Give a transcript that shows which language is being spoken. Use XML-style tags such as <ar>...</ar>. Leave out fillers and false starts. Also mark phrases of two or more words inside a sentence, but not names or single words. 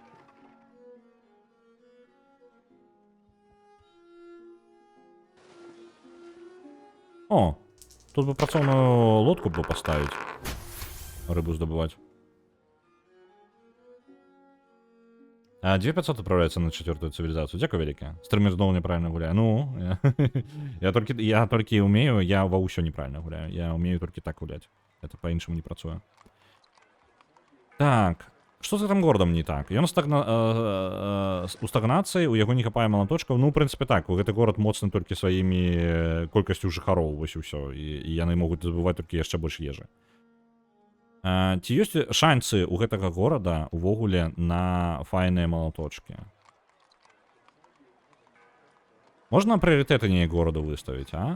<be>О, тут бы працоўную лодку бы паставіць. Рыбу здабываць.</be> <ru>А 2500 отправляется на 4-ю цивилизацию.</ru> <uk>Дякую велике. Стример знову неправильно гуляє. Ну, я тільки умею, я во усьо неправильно гуляю. Я умею тільки так гулять. Это по-іншому не працює. Так.</uk> <be>Что з гэтым городом не так? Ён у стагнацыі, у яго не хапае малаточкаў. Ну,</be> <ru>в принципе, так.</ru> <be>У гэты город моцны толькі сваімі колькасцю жыхароў, вось і ўсё. І яны могуць забываць толькі яшчэ больш ежы. Ці ёсць шансы ў гэтага горада увогуле на файныя малаточкі? Можна прыярытэты неяк гораду выставіць, а?</be>